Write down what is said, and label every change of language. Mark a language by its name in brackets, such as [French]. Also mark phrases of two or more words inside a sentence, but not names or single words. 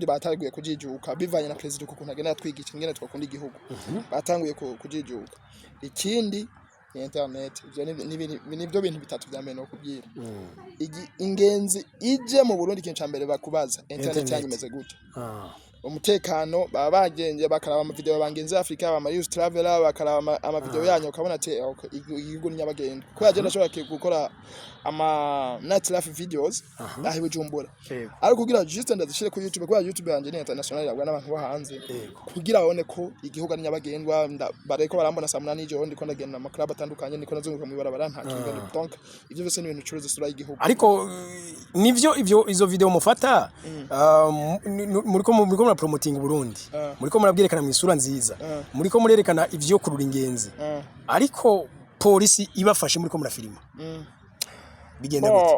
[Rundi] batariguye kujijuka bivanye na president kuko ntagenda twigica ingene twakunda igihugu batanguye kujijuka ikindi internet nibyo bintu bitatu bya mbere no kubwira ingenzi ije mu Burundi kintu cyambere bakubaza internet yanyimeze gute umutekano baba bagenje bakaraba ama video bangenze Afrika ba Marius Traveler bakaraba ama video yanyu ukabona ati igihugu nyabagenda ko yaje ndashobora gukora ama [English] night life videos [Rundi] ahi bujumbura ariko kugira juste ndazishire ku YouTube kwa YouTube yanje ni international yabwa n'abantu bo hanze kugira babone ko igihugu ari nyabagendwa bareko barambona saa 8 n'ijoro ndiko ndagenda ama club atandukanye ndiko nazunguka mu ibarabara nta kintu donc ivyo byose ni ibintu curuza isura y'igihugu ariko nivyo izo video mufata muriko mura promoting Burundi muriko murabyerekana mu isura nziza muriko murerekana ivyo kurura ingenzi ariko polisi ibafashe muriko murafilima bigenda gute